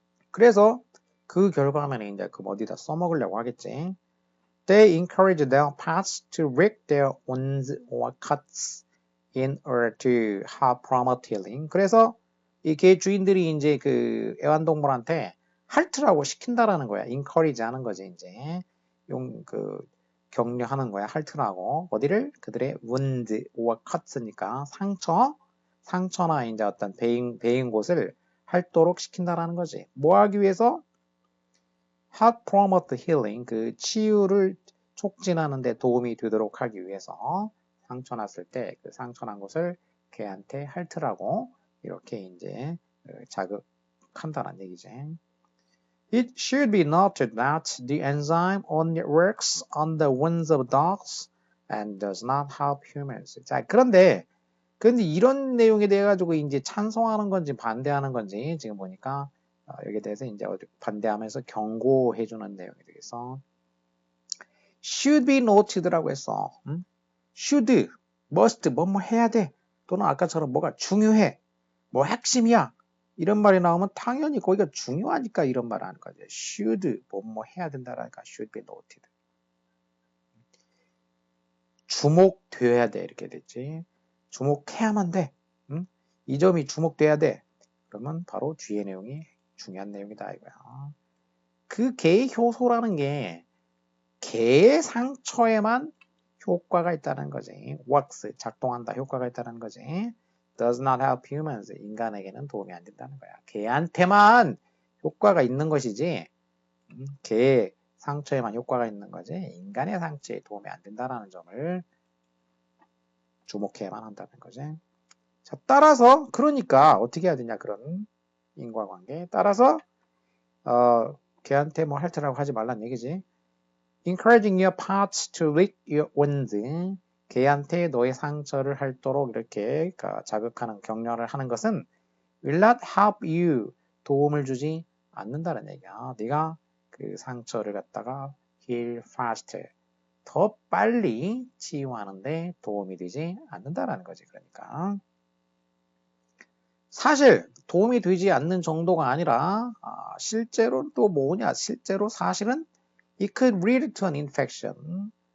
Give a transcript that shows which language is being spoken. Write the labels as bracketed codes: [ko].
[ko] 그래서 그 결과면 이제 그 어디다 써먹으려고 하겠지. [en] They encourage their pets to lick their wounds or cuts in order to help promote healing. [ko] 그래서 이 개 주인들이 이제 그 애완동물한테 핥으라고 시킨다라는 거야. encourage 하는 거지 이제 격려하는 거야. 핥으라고 어디를 그들의 [en] wound or cuts [ko] 니까 상처나 이제 어떤 베인 곳을 핥도록 시킨다라는 거지. 뭐 하기 위해서? [en] help promote healing, [ko] 그 치유를 촉진하는 데 도움이 되도록 하기 위해서 상처 났을 때 그 상처 난 곳을 개한테 핥으라고 이렇게 이제 자극한다는 얘기지. [en] It should be noted that the enzyme only works on the wounds of dogs and does not help humans. [ko] 자, 그런데 이런 내용에 대해 가지고 이제 찬성하는 건지 반대하는 건지 지금 보니까 여기에 대해서 이제 반대하면서 경고해주는 내용이 되겠어. [en] should be noted [ko] 라고 했어. [en] should, must, [ko] 뭐뭐 해야 돼. 또는 아까처럼 뭐가 중요해. 뭐 핵심이야. 이런 말이 나오면 당연히 거기가 중요하니까 이런 말을 하는 거죠. should, 뭐뭐 해야 된다라니까 [en] should be noted. [ko] 주목돼야 돼 이렇게 됐지. 주목해야만 돼. 이 점이 주목돼야 돼. 그러면 바로 뒤에 내용이 중요한 내용이다 이거야. 그 개의 효소라는 게 개의 상처에만 효과가 있다는 거지. works, 작동한다, 효과가 있다는 거지. [en] does not help humans, [ko] 인간에게는 도움이 안 된다는 거야. 개한테만 효과가 있는 것이지 개의 상처에만 효과가 있는 거지 인간의 상처에 도움이 안 된다는 점을 주목해야만 한다는 거지. 자, 따라서 그러니까 어떻게 해야 되냐 그런 인과관계. 따라서 걔한테 뭐 핥으라고 하지 말란 얘기지. [en] Encouraging your pets to lick your wounds. [ko] 걔한테 너의 상처를 핥도록 이렇게 자극하는 격려를 하는 것은 [en] will not help you. [ko] 도움을 주지 않는다는 얘기야. 네가 그 상처를 갖다가 [en] heal faster. [ko] 더 빨리 치유하는데 도움이 되지 않는다라는 거지. 그러니까 사실 도움이 되지 않는 정도가 아니라 실제로 또 뭐냐? 실제로 사실은 [en] it could lead to an infection.